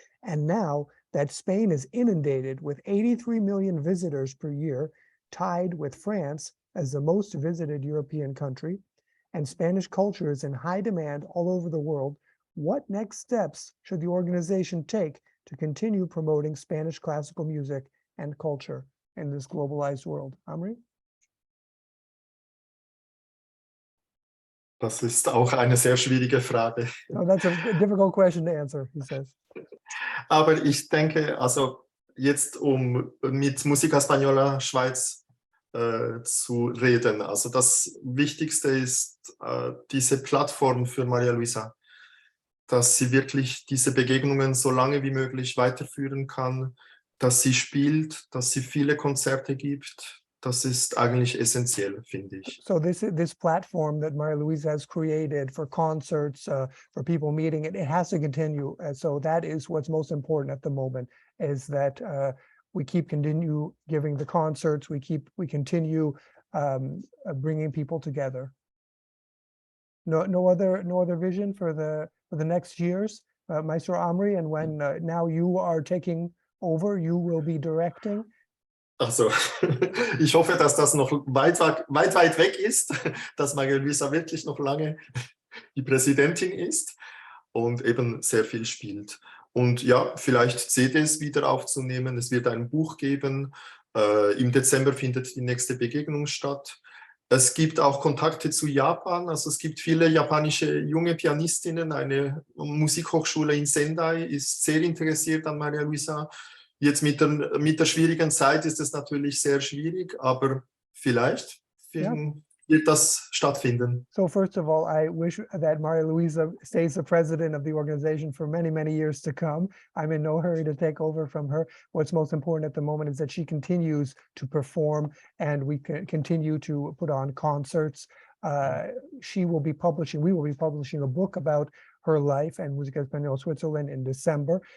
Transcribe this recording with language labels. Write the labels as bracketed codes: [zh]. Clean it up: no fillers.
[en] And now that Spain is inundated with 83 million visitors per year, tied with France as the most visited European country, and Spanish culture is in high demand all over the world, what next steps should the organization take to continue promoting Spanish classical music and culture in this globalized world? Amri? [de] Das ist auch eine sehr schwierige Frage. [en] Oh, that's a difficult question to answer, he says. [de] Aber ich denke, also jetzt mit Musica Española Schweiz zu reden, also das Wichtigste ist diese Plattform für Maria Luisa, dass sie wirklich diese Begegnungen so lange wie möglich weiterführen kann, dass sie spielt, dass sie viele Konzerte gibt. Das ist eigentlich essentiell, finde ich. [en] So this platform that Maria Luisa has created for concerts, for people meeting, it has to continue. So that is what's most important at the moment, is that we continue giving the concerts, we continue bringing people together. No other vision for the next years, Maestro Amri, and when now you are taking over, you will be directing. [de] Also, ich hoffe, dass das noch weit weg ist, dass Maria Luisa wirklich noch lange die Präsidentin ist und eben sehr viel spielt. Und ja, vielleicht CDs wieder aufzunehmen. Es wird ein Buch geben. Im Dezember findet die nächste Begegnung statt. Es gibt auch Kontakte zu Japan. Also es gibt viele japanische junge Pianistinnen. Eine Musikhochschule in Sendai ist sehr interessiert an Maria Luisa. Jetzt mit der schwierigen Zeit ist es natürlich sehr schwierig, aber vielleicht wird das stattfinden. [en] So first of all, I wish that Maria Luisa stays the president of the organization for many, many years to come. I'm in no hurry to take over from her. What's most important at the moment is that she continues to perform and we can continue to put on concerts. We will be publishing a book about her life and Musica Española Switzerland in December.